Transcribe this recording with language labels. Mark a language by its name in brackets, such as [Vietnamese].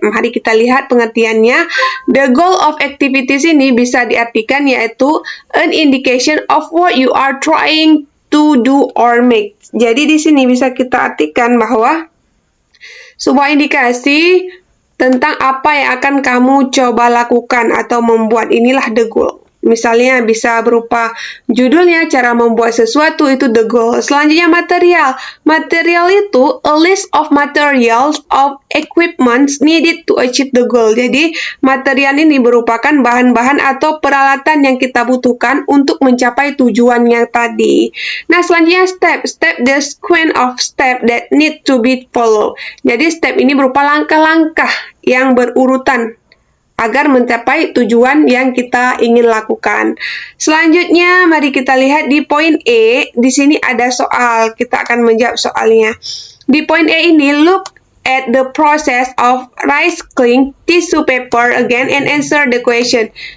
[Indonesian] Mari kita lihat pengertiannya. [English] The goal of activities [Indonesian] ini bisa diartikan yaitu [English] an indication of what you are trying to do or make. [Indonesian] Jadi di sini bisa kita artikan bahwa sebuah indikasi tentang apa yang akan kamu coba lakukan atau membuat, inilah the goal. Misalnya bisa berupa judulnya, cara membuat sesuatu, itu the goal. Selanjutnya material. [English] Material [Indonesian] itu [English] a list of materials of equipments needed to achieve the goal. [Indonesian] Jadi material ini merupakan bahan-bahan atau peralatan yang kita butuhkan untuk mencapai tujuan yang tadi. Nah, selanjutnya step. [English] Step, the sequence of step that need to be followed. [Indonesian] Jadi step ini berupa langkah-langkah yang berurutan agar mencapai tujuan yang kita ingin lakukan. Selanjutnya, mari kita lihat di poin E. Di sini ada soal. Kita akan menjawab soalnya. Di poin E ini, [English] look at the process of recycling tissue paper again and answer the question.